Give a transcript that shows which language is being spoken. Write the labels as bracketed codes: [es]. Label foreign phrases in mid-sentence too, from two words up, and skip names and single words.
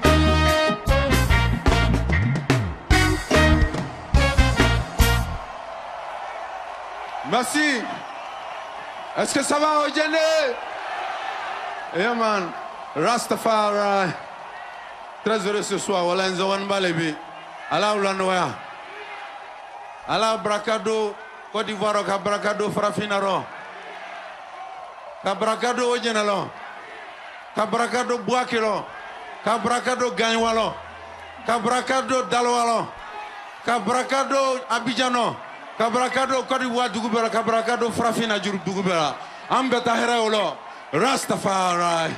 [fr] Merci. Est-ce que ça va, Ojene? [en] Yeah, man. [fr] Rastafari. Très heureux ce soir. Voilà, nous avons un balebi. [dyu] Allah Oulanoya. Allah Brakado. Côte d'Ivoire, Brakado, Frafinaro. Kabrakado Ojenalo, Kabrakado Boakelo, Kabrakado Gagnwalo, Kabrakado Dalwalo, Kabrakado Abidjano, Kabrakado Côte d'Ivoire Dugubera, Kabrakado Frafina Dugubera, Ambeta Heraolo, Rastafari.